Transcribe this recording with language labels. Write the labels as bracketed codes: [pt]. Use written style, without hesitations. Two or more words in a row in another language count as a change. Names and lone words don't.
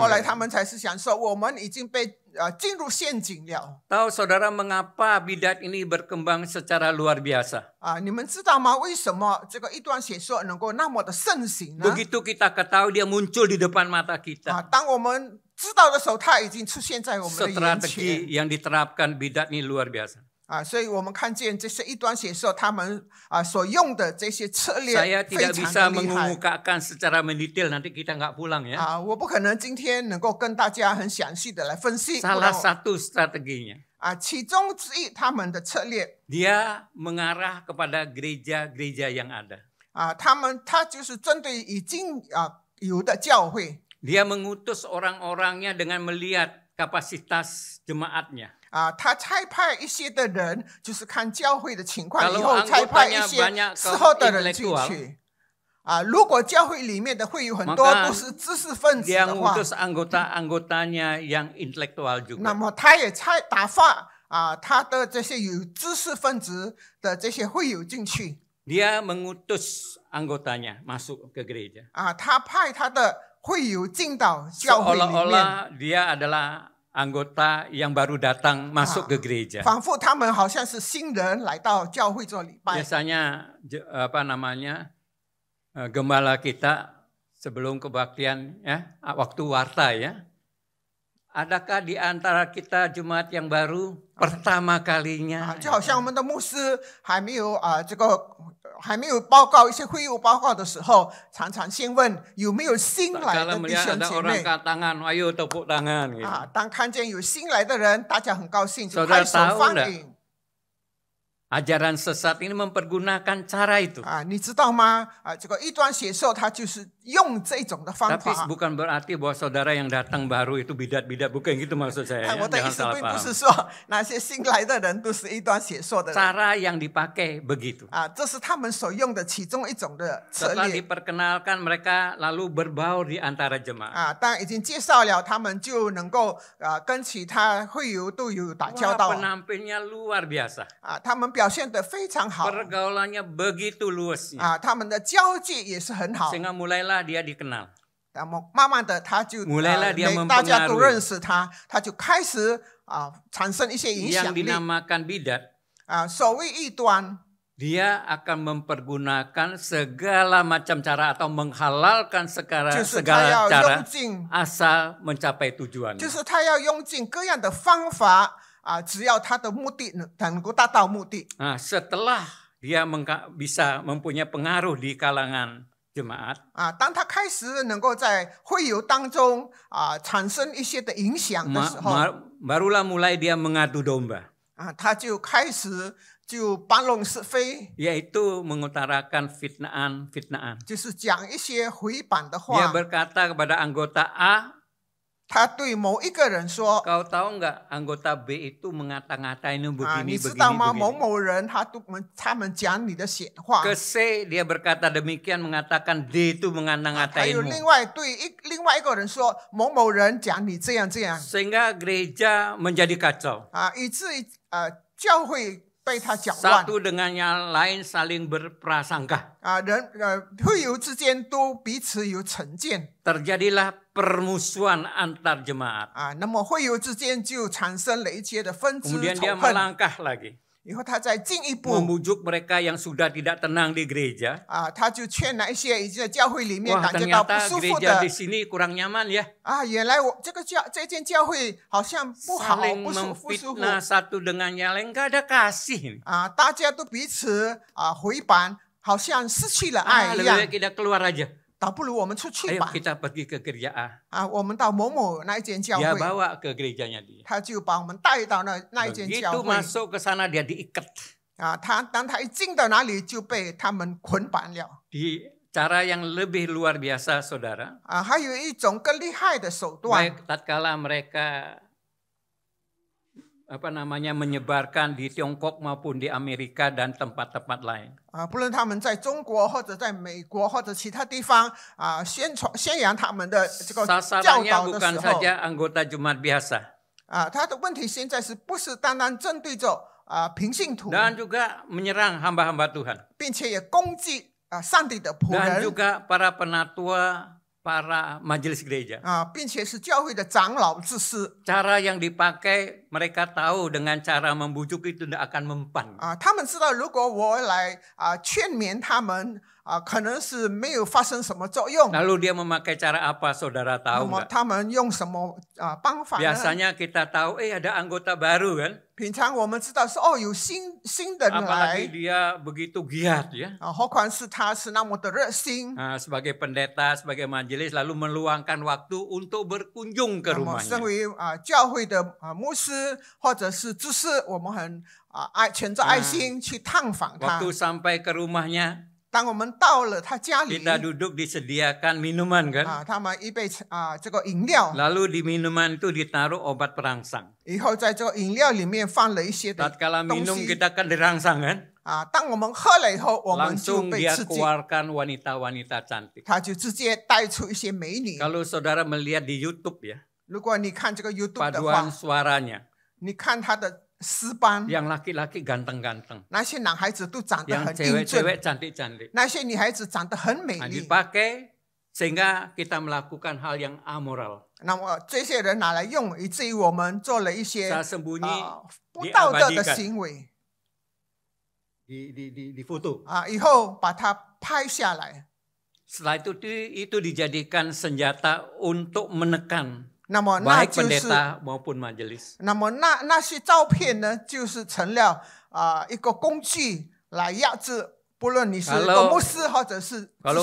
[zh] 后来他们才是想说，我们已经被进入陷阱了。 [id] Tahu saudara mengapa bidat ini berkembang secara luar biasa? [zh] 你们知道吗？为什么这个异端邪说能够那么的盛行呢？ [id] Begitu kita ketahui dia muncul di depan mata kita. [zh] 当我们知道的时候，它已经出现在我们的眼前。 [id] Strategi yang diterapkan bidat ini luar biasa. [zh] 所以我们看见这些异端邪说，他们所用的这些策略 [id] Saya [zh] 非 [id] tidak [zh] 常 [id] bisa [zh] 的厉害。 [id] mengemukakan secara mendetail, nanti kita nggak pulang ya. [zh] 我不可能今天能够跟大家很详细的来分析。 [id] Salah satu strateginya, [zh] 其中之一他们的策略， [id] dia mengarah kepada gereja-gereja yang ada. [zh] 他就是针对已经有的教会。 [id] Dia mengutus orang-orangnya dengan melihat kapasitas jemaatnya. [zh] 他差派一些的人，就是看教会的情况， [id] Kalau [zh] 以后差派一 [id] anggotanya [zh] 些 [id] banyak [zh] 之后的 [id] kaum [zh] 人进 [id] intelektual, [zh] 去。如果教会里面的会有很多 [id] maka [zh] 都是知识分子 [id] Dia [zh] 的话， [id] mengutus anggota-anggotanya yang intelektual [zh] 那 [id] juga. [zh] 么他也打发他的这些有知识分子的这些会友进去。 [id] Dia mengutus anggotanya masuk ke gereja. [zh] 他派他的会友进到教会里面， [id] Seolah-olah dia adalah anggota yang baru datang masuk ke gereja. [zh] 仿佛他们好像是新人来到教会做礼拜。 [id] Biasanya gembala kita sebelum kebaktian ya, waktu warta ya. Adakah di antara kita jemaat yang baru pertama kalinya? [zh] 就好像我们的牧师还没有还没有报告一些会务报告的时候，常常先问有没有新来 [id] Kalau [zh] 的弟 [id] melihat [zh] 兄 [id] ada [zh] 姐 [id] orang [zh] 妹。 [id] angkat tangan, ayo tepuk tangan. Gitu. [zh] 当看见有新来的人，大家很高兴，就 [id] Saudara [zh] 拍手 [id] tahu [zh] 欢 [id] enggak? [zh] 迎。 [id] Ajaran sesat ini mempergunakan cara itu. [zh] 你知道吗？这个异端邪说，他就是用这种的方 [id] Tapi [zh] 法。 [id] bukan berarti bahwa saudara yang datang baru itu bidat-bidat, bukan gitu maksud saya. [zh] 我 [id] Ya. [zh] 的意 [id] Jangan [zh] 思 [id] salah [zh] 并不 [id] paham. [zh] 是说那些新来的人都是异端邪说的人。 [id] Cara yang dipakai begitu. [zh] 这是他们所用的其中一种的策 [id] Setelah [zh] 略。 [id] diperkenalkan mereka lalu berbaur di antara jemaat. [zh] 当已经介绍了，他们就能够跟其他会友都有打交 [id] Wah, [zh] 道。 [id] penampilnya luar biasa. [zh] 他们表现得非常好。 [id] Pergaulannya begitu luasnya. [zh] 他们的交际也是很好。 [id] Sehingga mulailah dia dikenal. [zh] 慢慢的，他就 [id] Mulailah dia [zh] 大家都 [id] mempengaruhi. [zh] 认识他，他就开始产生一些影 [id] Yang [zh] 响力。 [id] dinamakan bidat, [zh] 所谓异端， [id] dia akan mempergunakan segala macam cara atau menghalalkan [zh] 就是他 [id] segala [zh] 要 [id] cara [zh] 用尽， [id] asal mencapai tujuan. [zh] 就是他要用尽各样的方法只要他的目的能够达到目的。 [id] Nah, setelah dia bisa mempunyai pengaruh di kalangan jemaat, [zh] 当他开始能够在会友当中产生一些的影响的时候， [id] barulah mulai dia mengadu domba. [zh] 他就开始就搬弄是非， [id] Yaitu mengutarakan fitnaan. [zh] 就是讲一些回版的 [id] Dia [zh] 话。 [id] berkata kepada anggota A, [zh] 他对某一个人说 [id] kau tahu nggak anggota B itu mengata-ngatain [zh] 你 [id] begini, [zh] 知道吗？某 [id] begini. [zh] 某人他们讲你的闲话。 [id] Ke C dia berkata demikian, mengatakan D itu [zh] 还有 [id] mengata-ngatainmu. [zh] 另外一个人说某某人讲你这样这样 [id] Sehingga gereja menjadi kacau. [zh] 以至于教会被他搅乱。 [id] Satu dengan yang lain saling berprasangka. [zh] 会友之间都彼此有成见。 [id] Terjadilah permusuhan antar jemaat. [zh] 那么会友之间就产生了一些的纷争 [id] Kemudian [zh] 仇 [id] dia [zh] 恨。 [id] melangkah lagi. [zh] 以后他再进一步 [id] Membujuk mereka yang sudah tidak tenang di gereja. [zh] 他就劝那一些已经在教会里面 [id] Wah, [zh] 感觉到不 [id] ternyata [zh] 舒服 [id] gereja [zh] 的 [id] di sini kurang nyaman ya. [zh] 原来我这间教会好像不好， [id] Saling [zh] 不舒服。 [id] memfitnah satu dengan yang lain, nggak ada kasih. [zh] 大家都彼此回板，好像失去了爱一 [id] Lebih [zh] 样。 [id] baik kita keluar aja. [zh] 倒不如我们出去 [id] Ayo [zh] 吧。 [id] kita pergi ke gereja A. [zh] 我们到某某那一间教 [id] Dia [zh] 会， [id] bawa ke gerejanya dia. [zh] 他就把我们带到那一间教 [id] Begitu [zh] 会。 [id] masuk ke sana dia diikat. [zh] 当他一进到哪里就被他们捆绑了。 [id] Di cara yang lebih luar biasa, saudara. [zh] 还有一种更厉害的手段。 [id] Baik tatkala mereka menyebarkan di Tiongkok maupun di Amerika dan tempat-tempat lain. [zh] 不论他们在中国或者在美国或者其他地方宣扬他们的这个教 [id] Sasarannya [zh] 导的 [id] bukan [zh] 时候， [id] saja anggota jemaat biasa. [zh] 他的问题现在是不是单单针对着平信徒， [id] Dan juga menyerang hamba-hamba Tuhan. [zh] 并且也攻击上帝的仆 [id] Dan [zh] 人 [id] juga para penatua, para majelis gereja. [zh] 并且是教会的长老执事 [id] Cara yang dipakai mereka tahu dengan cara membujuk itu tidak akan mempan. [zh] 他们知道如果我来劝勉他们可能是没有发生什么作用。 [id] Lalu dia memakai cara apa, saudara [zh] 那 [id] tahu [zh] 么 [id] nggak? [zh] 他们用什么方法呢？ [id] Biasanya kita tahu, ada anggota baru kan? [zh] 平常我们知道是有新的人 [id] Apalagi [zh] 来 [id] dia begitu giat ya. [zh] 何况是他是那么的热心。 [id] Sebagai pendeta, sebagai majelis, lalu meluangkan waktu untuk berkunjung ke [zh] 那么身 [id] rumahnya. [zh] 为教会的牧师或者是执事，我们很存着爱心去探访他。 [id] Waktu sampai ke rumahnya, [zh] 当我们到了他家里， [id] kita duduk disediakan minuman kan? [zh] 他们一杯这个饮料， [id] Lalu di minuman itu ditaruh obat perangsang. [zh] 以后在这个饮料里面放了一些的 [id] Tatkala [zh] 东 [id] minum [zh] 西 [id] kita kan dirangsang kan? [zh] 当我们喝了以后，我们就 [id] Langsung [zh] 被 [id] dia [zh] 刺激， [id] keluarkan wanita-wanita cantik. [zh] 他就直接带出一些美女。 [id] Kalau saudara melihat di YouTube ya, [zh] 如果你看这个 YouTube 的话 [id] paduan，suaranya, [zh] 你看他的诗班， [id] yang laki-laki ganteng-ganteng, [zh] 那些男孩子都长得 [id] yang [zh] 很英俊， [id] cewek-cewek cantik-cantik. [zh] 那些女孩子长得很美 [id] Nah, [zh] 丽。 [id] dipakai sehingga kita melakukan hal yang amoral. [zh] 那么这些人拿来用，以至于我们做了一些 [id] Saya sembunyi [zh] 不道德的 [id] diabadikan [zh] 行为 [id] di foto. [zh] 以后把它拍下来。 [id] Setelah itu dijadikan senjata untuk menekan [zh] 那么那 [id] baik [zh] 就是， [id] pendeta maupun majelis. [zh] 那么那些照片呢，就是成了一个工具来压制，不论你是一个牧师或者是 [id] Kalau